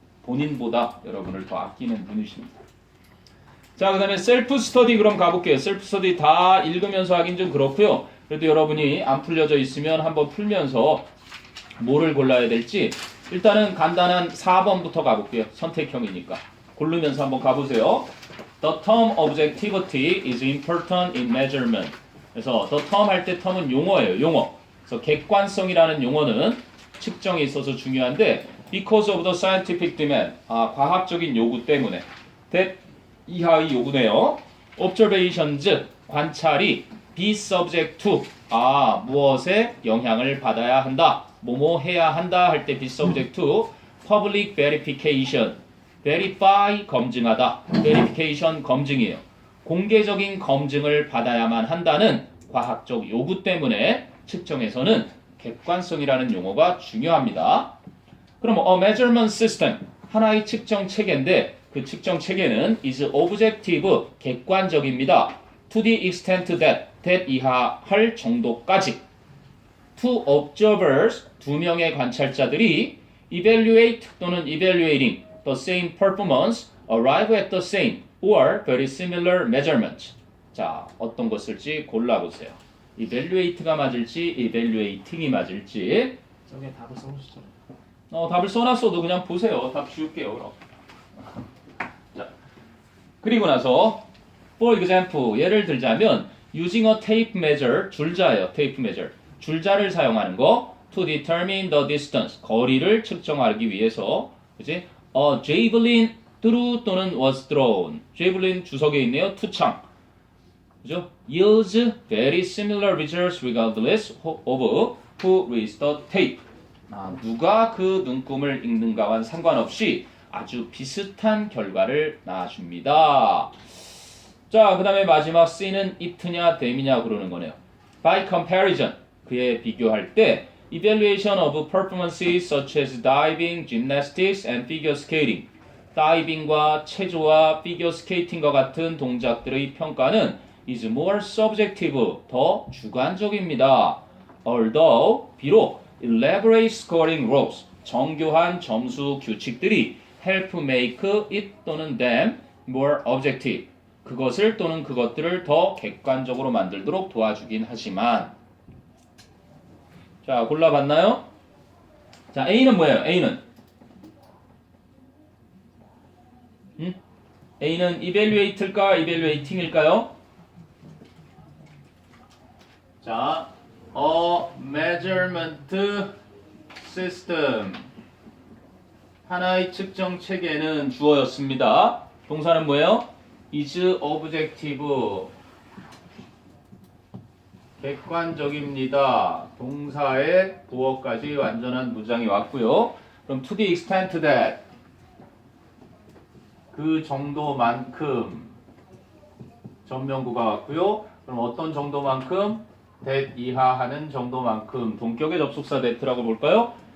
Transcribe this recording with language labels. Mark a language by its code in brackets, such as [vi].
[ko] 본인보다 여러분을 더 아끼는 분이십니다. 자, 그 다음에 셀프 스터디 그럼 가볼게요. 셀프 스터디 다 읽으면서 하긴 좀 그렇고요. 그래도 여러분이 안 풀려져 있으면 한번 풀면서 뭐를 골라야 될지 일단은 간단한 4번부터 가볼게요. 선택형이니까. 고르면서 한번 가보세요. [en] The term objectivity is important in measurement. [ko] 그래서 the term 할 때 term은 용어예요. 용어. 그래서 객관성이라는 용어는 측정에 있어서 중요한데 [en] because of the scientific demand. [ko] 과학적인 요구 때문에. that 이하의 요구네요. observations 관찰이 be subject to 무엇에 영향을 받아야 한다. 뭐뭐 해야 한다 할 때 [en] be subject to public verification. [ko] verify 검증하다. verification 검증이에요. 공개적인 검증을 받아야만 한다는 과학적 요구 때문에 측정에서는 객관성이라는 용어가 중요합니다. 그럼 [en] a measurement system [ko] 하나의 측정 체계인데 그 측정 체계는 [en] is objective [ko] 객관적입니다. [en] To the extent that 이하할 정도까지. Two observers [ko] 두 명의 관찰자들이 [en] evaluate 또는 evaluating the same performance arrive at the same or very similar measurement. [ko] 자, 어떤 거 쓸지 골라보세요. evaluate가 맞을지 evaluating이 맞을지. 저게 답을 써보시죠. 답을 써놨어도 그냥 보세요. 답 지울게요. 그럼. 자, 그리고 나서 [en] for example [ko] 예를 들자면 [en] using a tape measure [ko] 줄자예요. tape measure 줄자를 사용하는 거 [en] to determine the distance [ko] 거리를 측정하기 위해서 그지? [en] A javelin threw 또는 was thrown javelin [ko] 주석에 있네요. 투창 그죠? [en] yields very similar results regardless of who reads the tape. [ko] 누가 그 눈금을 읽는가와는 상관없이 아주 비슷한 결과를 낳아줍니다. 자, 그 다음에 마지막 C는 it냐 them이냐 그러는 거네요. [en] By comparison, [ko] 그에 비교할 때 [en] evaluation of performances such as diving, gymnastics, and figure skating. [ko] 다이빙과 체조와 피겨 스케이팅과 같은 동작들의 평가는 [en] is more subjective, [ko] 더 주관적입니다. Although, 비록 [en] elaborate scoring rules, [ko] 정교한 점수 규칙들이 [en] help make it [ko] 또는 [en] them more objective, [ko] 그것을 또는 그것들을 더 객관적으로 만들도록 도와주긴 하지만 자, 골라봤나요? 자, A는 뭐예요? A는 evaluate일까? evaluating일까요? 자, [en] a measurement system [ko] 하나의 측정 체계는 주어였습니다. 동사는 뭐예요? [en] is objective [ko] 객관적입니다. 동사의 부어까지 완전한 문장이 왔고요. 그럼 [en] to the extent that [ko] 그 정도만큼 전명구가 왔고요. 그럼 어떤 정도만큼? that 이하하는 정도만큼 동격의 접속사 that라고 볼까요?